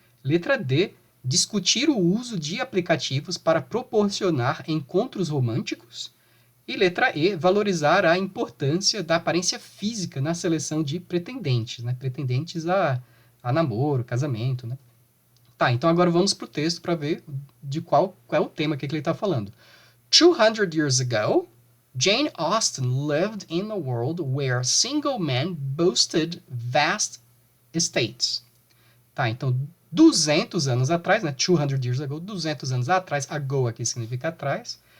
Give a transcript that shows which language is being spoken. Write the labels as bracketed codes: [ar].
[pt] Letra D, discutir o uso de aplicativos para proporcionar encontros românticos. E letra E, valorizar a importância da aparência física na seleção de pretendentes, né? Pretendentes a namoro, casamento, né? Tá, então agora vamos pro texto para ver de qual é o tema que ele está falando. [en] 200 years ago, Jane Austen lived in a world where single men boasted vast estates. [pt] Tá, então 200 anos atrás, né? [en] 200 years ago, [pt] 200 anos atrás, ago aqui significa atrás.